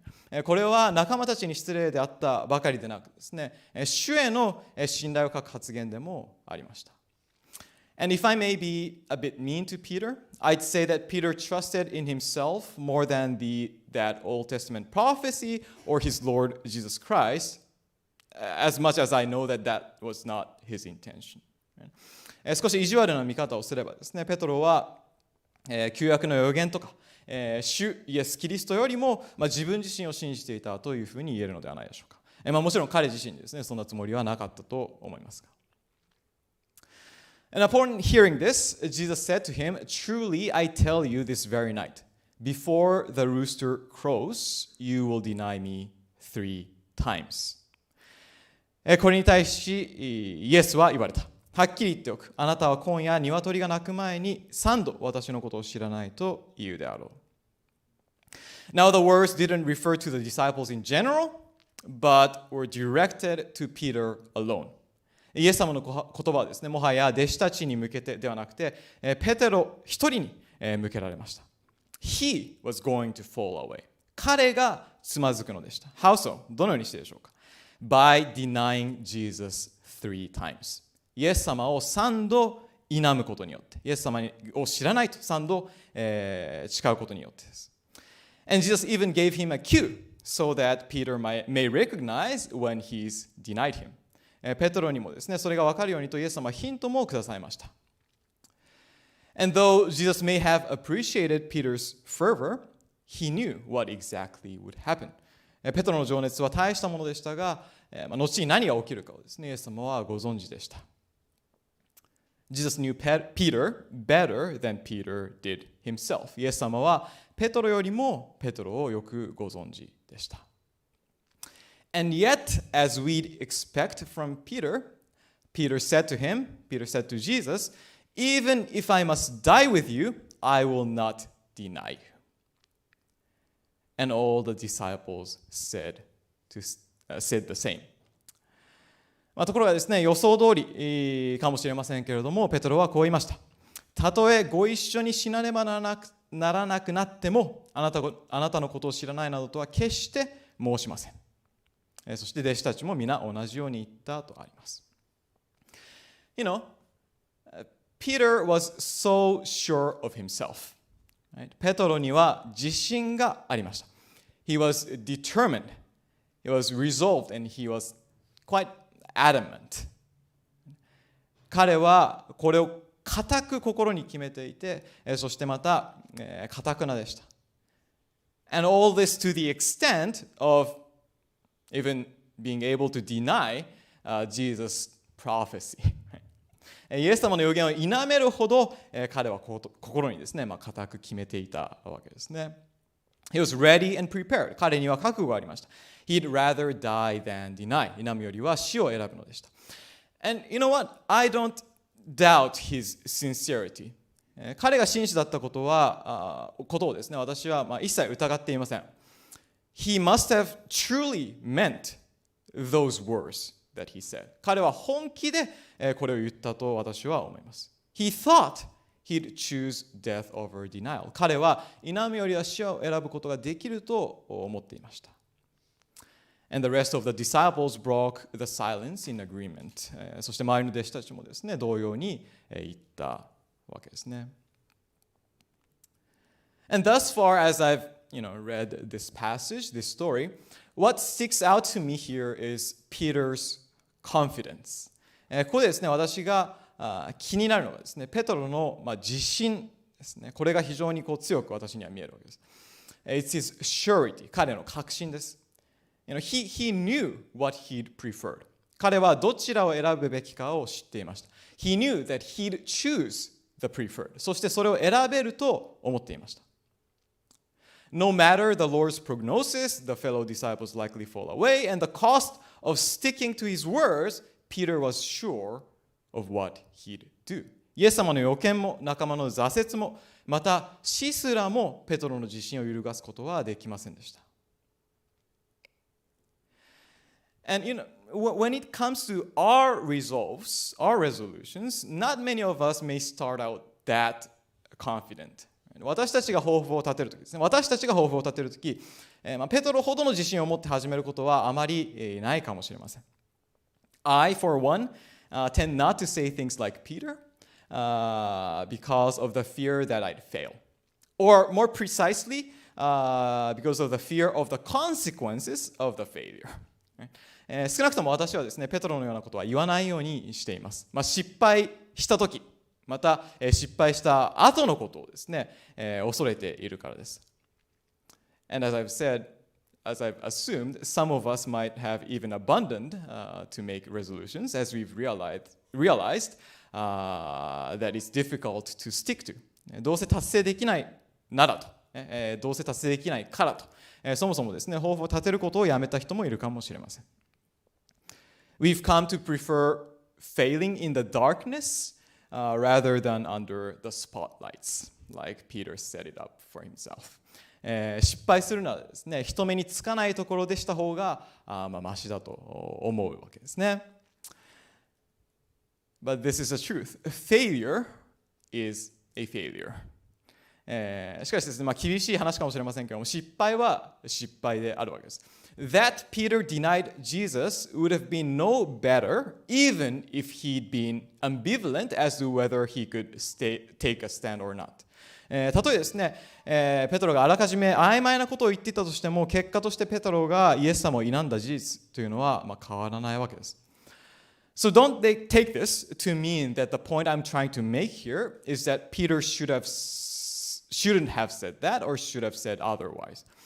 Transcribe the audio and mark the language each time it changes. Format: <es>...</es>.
<en>Right?</en> <ja>これは仲間たちに失礼であったばかりでなくですね、主への信頼を欠く発言でもありました。</ja> <en>And if I may be a bit mean to Peter, I'd say that Peter trusted in himself more than that Old Testament prophecy or his Lord Jesus Christ, as much as I know that that was not his intention.</en> <ja>少し意地悪な見方をすればですね、ペトロは、旧約の預言とか、主イエス・キリストよりも、自分自身を信じていたというふうに言えるのではないでしょうか。もちろん彼自身ですね、そんなつもりはなかったと思いますが。</ja> <en>And upon hearing this, Jesus said to him, "Truly I tell you this very night, before the rooster crows, you will deny me 3 times."</en> <ja>これに対しイエスは言われた。はっきり言っておく。あなたは今夜鶏が鳴く前に3度私のことを知らないと言うであろう。</ja> <en>Now the words didn't refer to the disciples in general, but were directed to Peter alone.</en> <ja>イエス様の言葉はですね、もはや弟子たちに向けてではなくて、ペテロ一人に向けられました。</ja> <en>He was going to fall away.</en> <ja>彼がつまずくのでした。</ja> <en>How so?</en> <ja>どのようにしてでしょうか。</ja> <en>By denying Jesus 3 times.</en> <ja>イエス様を3度否むことによって、イエス様を知らないと3度、誓うことによってです。</ja> <en>And Jesus even gave him a cue so that Peter may recognize when he's denied him.</en> <ja>ペトロにもですね、それが分かるようにとイエス様はヒントもくださいました。</ja> <en>And though Jesus may have appreciated Peter's fervor, he knew what exactly would happen.</en> <ja>ペトロの情熱は大したものでしたが、後に何が起きるかをですね、イエス様はご存知でした。</ja> <en>Jesus knew Peter better than Peter did himself.</en> <ja>イエス様はペトロよりもペトロをよくご存知でした。</ja> <en>And yet, as we'd expect from Peter, Peter said to Jesus, "Even if I must die with you, I will not deny you." And all the disciples said the same.</en> <ja>ところがですね、予想通りかもしれませんけれども、ペトロはこう言いました。たとえご一緒に死なねばならなくなっても、あなたのことを知らないなどとは決して申しません。そして弟子たちも皆同じように言ったとあります。</ja> <en>You know, Peter was so sure of himself.</en> <ja>ペトロには自信がありました。</ja> <en>He was determined. He was resolved and he was quite adamant.</en> <ja>彼はこれを固く心に決めていて、そしてまた固くなでした。</ja> <en>And all this to the extent of even being able to deny Jesus' prophecy.</en> <ja>イエス様の予言を否めるほど彼は心にですね、固く決めていたわけですね。</ja> <en>He was ready and prepared.</en> <ja>彼には覚悟がありました。</ja> <en>He'd rather die than deny.</en> <ja>否むよりは死を選ぶのでした。</ja> <en>And you know what? I don't doubt his sincerity.</en> <ja>彼が真摯だったことをですね、私は一切疑っていません。</ja> <en>He must have truly meant those words that he said.</en> <ja>彼は本気でこれを言ったと私は思います。</ja> <en>He thought he'd choose death over denial.</en> <ja>彼は否むよりは死を選ぶことができると思っていました。</ja> <en>And the rest of the disciples broke the silence in agreement.</en> <ja>そして周りの弟子たちもですね、同様に言ったわけですね。</ja> <en>And thus far as I've read this passage, this story, what sticks out to me here is Peter's confidence.</en> <ja>ここでですね、私が気になるのはですね、ペトロの自信ですね。これが非常に強く私には見えるわけです。</ja> <en>It's his surety.</en> <ja>彼の確信です。</ja> <en>He knew what he'd preferred.</en> <ja>彼はどちらを選ぶべきかを知っていました。</ja> <en>He knew that he'd choose the preferred.</en> <ja>そしてそれを選べると思っていました。</ja> <en>No matter the Lord's prognosis, the fellow disciples likely fall away, and the cost of sticking to his words, Peter was sure of what he'd do.</en> <ja>イエス様の予見も仲間の挫折も、また死すらもペトロの自信を揺るがすことはできませんでした。</ja> <en>And when it comes to our resolves, our resolutions, not many of us may start out that confident.</en> <ja>私たちが抱負を立てるときですね。私たちが抱負を立てるとき、ペトロほどの自信を持って始めることはあまりないかもしれません。</ja> <en>I, for one, tend not to say things like Peter because of the fear that I'd fail. Or more precisely, because of the fear of the consequences of the failure.</en> <ja>少なくとも私はですね、ペトロのようなことは言わないようにしています。失敗したとき、また失敗した後のことをですね、恐れているからです。</ja> <en>And as I've assumed, some of us might have even abandoned to make resolutions as we've realized that it's difficult to stick to.</en> <ja>どうせ達成できないならと、どうせ達成できないからと、そもそもですね、抱負を立てることをやめた人もいるかもしれません。</ja> <en>We've come to prefer failing in the darkness rather than under the spotlights, like Peter set it up for himself.</en> <ja>失敗するならですね、人目につかないところでした方がマシだと思うわけですね。</ja> <en>But this is the truth. Failure is a failure.</en> <ja>しかしですね、厳しい話かもしれませんけども、失敗は失敗であるわけです。</ja> <en>That Peter denied Jesus would have been no better even if he'd been ambivalent as to whether he could take a stand or not.</en> <ja>たとえですね、ペトロがあらかじめ曖昧なことを言っていたとしても、結果としてペトロがイエス様を否んだ事実というのは変わらないわけです。</ja> <en>So don't they take this to mean that the point I'm trying to make here is that Peter shouldn't have said that or should have said otherwise.</en>